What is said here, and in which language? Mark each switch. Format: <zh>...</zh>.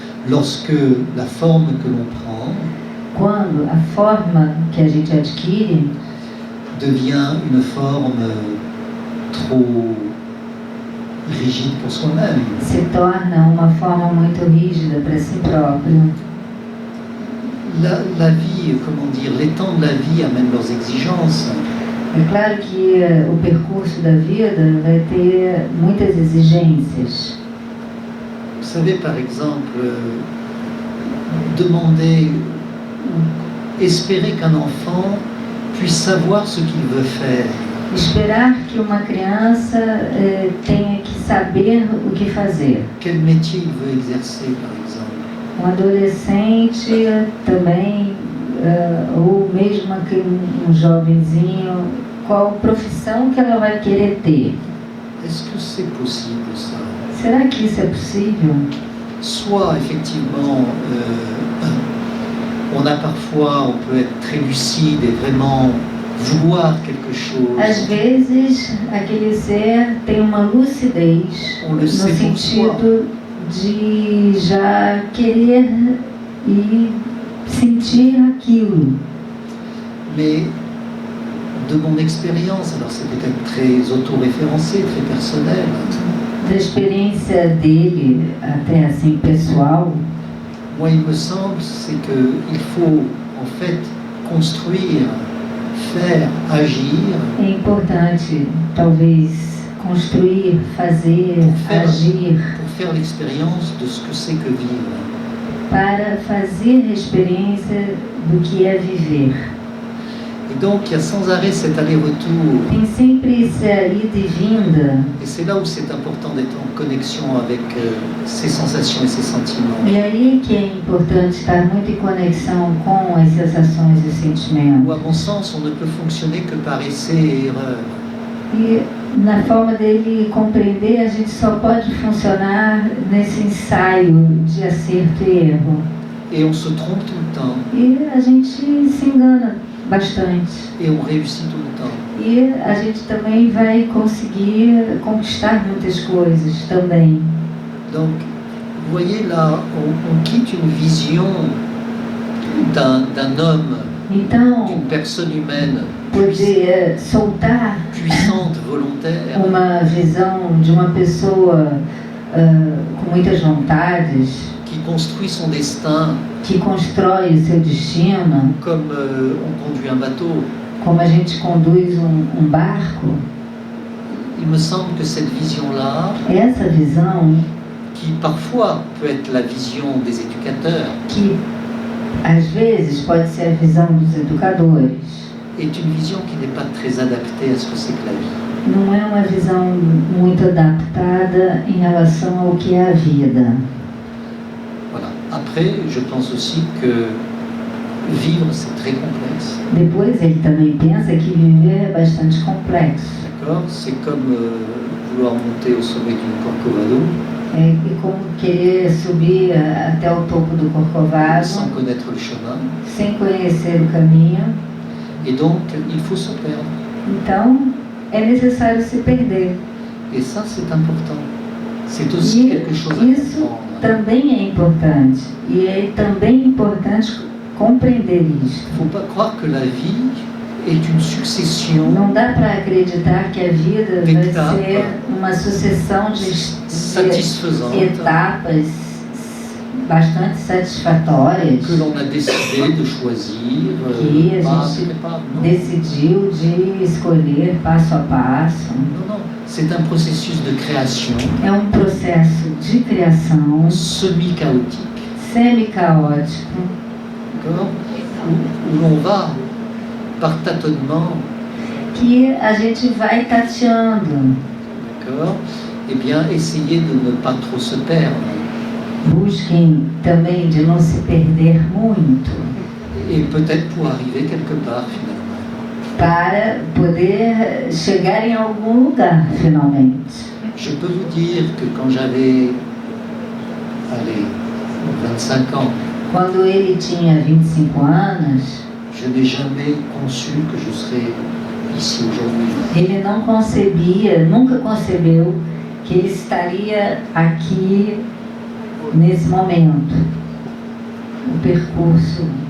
<fr>lorsque la forme que l'on prend</fr> <pt>quando a forma que a gente adquire</pt> <fr>devient une forme trop rigide pour soi-même.</fr> <pt>se torna uma forma muito rígida para si próprio.</pt> <fr>La vie, comment dire, les temps de la vie amènent leurs exigences.</fr> <pt>É claro que o percurso da vida vai ter muitas exigências.</pt> <fr>Vous savez, par exemple, demander, espérer qu'un enfant puisse savoir ce qu'il veut faire.</fr> <pt>Esperar que uma criança tenha que saber o que fazer.</pt> <fr>Quel métier il veut exercer, par exemple.</fr> <pt>Um adolescente também, ou mesmo um jovenzinho, qual profissão que ela vai querer ter?</pt> <fr>Est-ce que c'est possible, ça?</fr> <pt>Será que isso é possível?</pt> <fr>Soit, effectivement, on peut être très lucide et vraiment vouloir quelque chose.</fr> <pt>Às vezes, aquele ser tem uma lucidez</pt> <fr>On le</fr> <pt>no</pt> <fr>sait pour soi.</fr> <pt>sentido de já querer e sentir aquilo.</pt> <fr>Mais de mon expérience, alors c'est peut-être très auto-référencé, très personnel,</fr> <pt>Da experiência dele, até assim pessoal,</pt> <fr>moi il me semble c'est qu'il faut en fait construire, faire, agir</fr> <pt>é importante talvez construir, fazer, agir,</pt> <fr>pour faire l'expérience de ce que c'est que vivre.</fr> <pt>para fazer a experiência do que é viver.</pt> <fr>Et donc il y a sans arrêt cet aller-retour.</fr> <pt>Tem sempre essa ida e vinda.</pt> <fr>Et c'est là où c'est important d'être en connexion avec ses sensations et ses sentiments.</fr> <pt>E aí que é importante estar muito em conexão com as sensações e sentimentos.</pt> <fr>Ou à mon sens, on ne peut fonctionner que par essai et erreur.</fr> <pt>E na forma dele compreender, a gente só pode funcionar nesse ensaio de acerto e erro.</pt> <fr>Et on se trompe tout le temps.</fr> <pt>E a gente se engana bastante.</pt> <fr>Et on réussit tout le temps.</fr> <pt>E a gente também vai conseguir conquistar muitas coisas também.</pt> <fr>Donc, vous voyez là, on quitte une vision d'un homme,</fr> <pt>Então,</pt> <fr>d'une personne humaine</fr> <pt>poder soltar</pt> <fr>puissante, volontaire,</fr> <pt>uma visão de uma pessoa com muitas vontades,</pt> <fr>qui construit son destin</fr> <pt>que constrói o seu destino,</pt> <fr>comme on conduit un bateau.</fr> <pt>como a gente conduz um barco.</pt> <fr>Il me semble que cette vision-là,</fr> <pt>Essa visão,</pt> <fr>qui parfois peut être la vision des éducateurs,</fr> <pt>que às vezes pode ser a visão dos educadores,</pt> <fr>est une vision qui n'est pas très adaptée à ce que c'est que la vie.</fr> <pt>não é uma visão muito adaptada em relação ao que é a vida.</pt> <fr>Voilà. Après, je pense aussi que vivre, c'est très complexe.</fr> <pt>Depois ele também pensa que viver é bastante complexo.</pt> <fr>D'accord? C'est comme vouloir monter au sommet d'une Corcovado</fr> <pt>É como querer subir até o topo do Corcovado</pt> <fr>sans connaître le chemin.</fr> <pt>sem conhecer o caminho.</pt> <fr>Et donc, il faut se perdre.</fr> <pt>Então, é necessário se perder.</pt> <fr>Et ça, c'est important. C'est aussi</fr> <pt>E</pt> <fr>quelque chose à</fr> <pt>isso</pt> <fr>comprendre.</fr> <pt>também é importante. E é também importante compreender isso.</pt> <fr>Il ne faut pas croire que la vie est une succession</fr> <pt>Não dá para acreditar que a vida vai Etapa. ser uma sucessão de</pt> <fr>satisfaisante</fr> <pt>etapas bastante satisfatórias</pt> <fr>que l'on a décidé de choisir</fr> <pt>que a</pt> <fr>pas</fr> <pt>gente</pt> <fr>après pas. Non.</fr> <pt>decidiu de escolher passo a passo.</pt> <fr>Non, non. C'est un processus de création</fr> <pt>É um processo de criação</pt> <fr>semi-chaotique,</fr> <pt>semi-caótico,</pt> <fr>d'accord, où l'on va, par tâtonnement,</fr> <pt>que a gente vai tateando,</pt> <fr>d'accord, eh bien, essayer de ne pas trop se perdre.</fr> <pt>busquem também de não se perder muito,</pt> <fr>Et peut-être pour arriver quelque part finalement.</fr> <pt>para poder chegar em algum lugar, finalmente.</pt> <fr>Je peux vous dire que quand j'avais, allez, 25 ans,</fr> <pt>Quando ele tinha 25 anos,</pt> <fr>je n'ai jamais conçu que je serais ici aujourd'hui.</fr> <pt>ele não concebia, nunca concebeu que ele estaria aqui nesse momento, o percurso</pt>